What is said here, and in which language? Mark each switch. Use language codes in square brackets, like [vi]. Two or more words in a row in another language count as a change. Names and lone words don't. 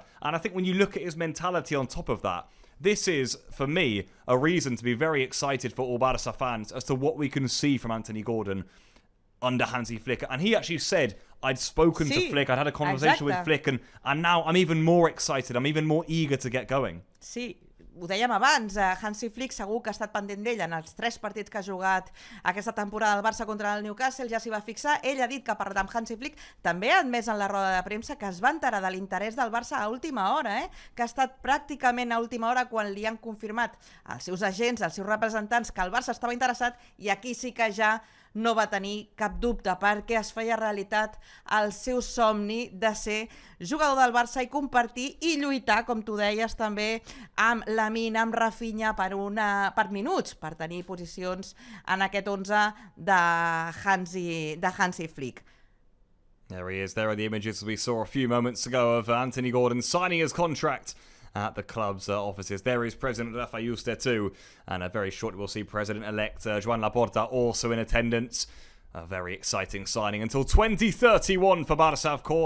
[en] And I think when you look at his mentality on top of that, this is, for me, a reason to be very excited for all Barca fans as to what we can see from Anthony Gordon under Hansi Flick. And he actually said, I'd spoken to Flick, I'd had a conversation with Flick, and now I'm even more excited, I'm even more eager to get going. [ca] Sí, ho dèiem abans, Hansi Flick segur que ha estat pendent d'ell en els 3 partits que ha jugat aquesta temporada al Barça contra el Newcastle, ja s'hi va fixar. Ell ha dit que per amb Hansi Flick també ha admès en la roda de premsa que es va enterar de l'interès del Barça a última hora, que ha estat pràcticament a última hora quan li han confirmat els seus agents, els seus representants, que el Barça estava interessat, i aquí sí que ja no va tenir cap dubte perquè es feia realitat el seu somni de ser jugador del Barça i compartir i lluitar, com tu deies també, amb Lamine, amb Rafinha per minuts, per tenir posicions en aquest 11 de Hansi Flick. [en] There he is. There are the images we saw a few moments ago of Anthony Gordon signing his contract at the club's offices. There is President Rafa Yuste too, and very shortly we'll see President-elect Joan Laporta also in attendance. A very exciting signing until 2031 for Barca, of course.